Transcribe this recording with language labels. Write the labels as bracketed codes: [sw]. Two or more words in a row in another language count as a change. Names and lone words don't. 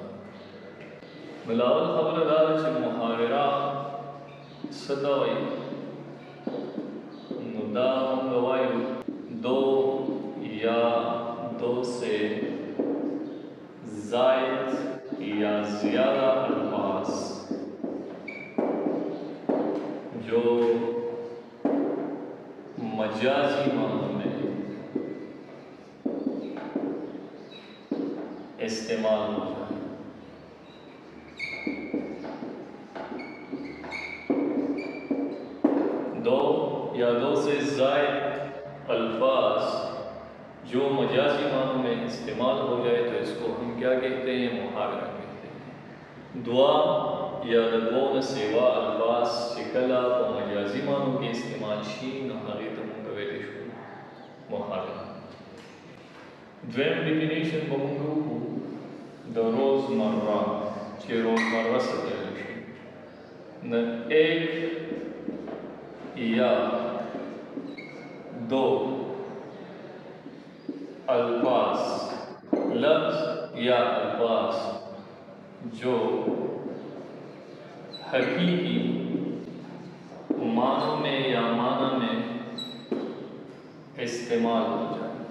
[ps] نو لاول خبره دا ده چې محاوره څه ته وایي. نو دا موږ وایو [ur] دو یا دو سے زائد یا زیادہ الفاظ جو مجازی معنوں میں استعمال ہو جائے. دو یا دو سے زائد الفاظ جو مجازی معنوں میں استعمال ہو جائے تو اس کو ہم کیا کہتے ہیں؟ محاورہ کہتے ہیں. [ps] دعا یا د دوو نه سوا الفاظ چې کله په مجازي معنوں کې استعمال شي نو هغې ته موږ ویلی شو محاوره. دویم ډیفینیشن به موږ وکړو د روزمره چې روزمره څه ته ویلی شي. [ur] نو ایک یا دو الفاظ لفظ یا الفاظ جو حقیقی معنوں میں یا معنی میں استعمال ہو جائے.